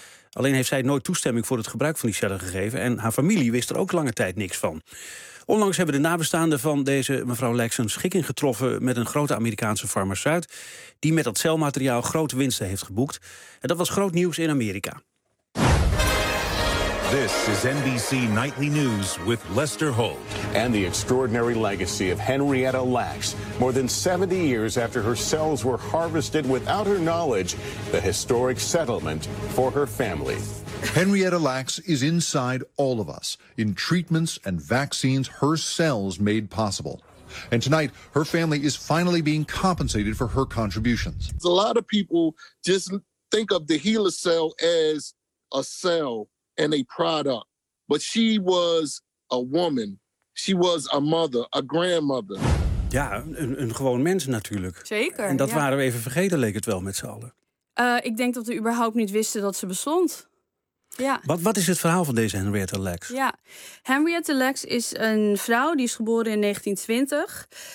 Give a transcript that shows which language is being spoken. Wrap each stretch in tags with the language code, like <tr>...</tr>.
<nl>Alleen heeft zij nooit toestemming voor het gebruik van die cellen gegeven. En haar familie wist er ook lange tijd niks van. Onlangs hebben de nabestaanden van deze mevrouw Lacks een schikking getroffen met een grote Amerikaanse farmaceut die met dat celmateriaal grote winsten heeft geboekt. En dat was groot nieuws in Amerika.</nl> <en>This is NBC Nightly News with Lester Holt. And the extraordinary legacy of Henrietta Lacks. More than 70 years after her cells were harvested without her knowledge, the historic settlement for her family. Henrietta Lacks is inside all of us, in treatments and vaccines her cells made possible. And tonight, her family is finally being compensated for her contributions. A lot of people just think of the HeLa cell as a cell and a product. But she was a woman. She was a mother, a grandmother.</en> <nl>Ja, een gewoon mens natuurlijk. Zeker. En dat waren we even vergeten, leek het wel, met z'n allen. Ik denk dat we überhaupt niet wisten dat ze bestond. Ja. Wat is het verhaal van deze Henrietta Lacks? Ja, Henrietta Lacks is een vrouw die is geboren in 1920.</nl>